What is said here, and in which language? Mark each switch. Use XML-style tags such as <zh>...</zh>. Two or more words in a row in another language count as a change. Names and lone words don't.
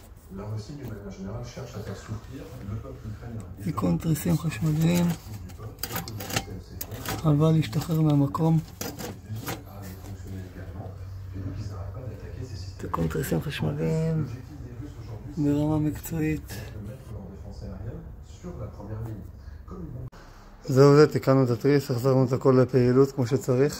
<fr>La Russie, d'une manière générale, cherche à faire souffrir le peuple ukrainien.</fr> <he>תיקון תריסים חשמליים, אבל להשתחרר מהמקום. תיקון תריסים חשמליים ברמה מקצועית. זהו זה, תיקנו את התריס, החזרנו את הכל לפעילות כמו שצריך.</he>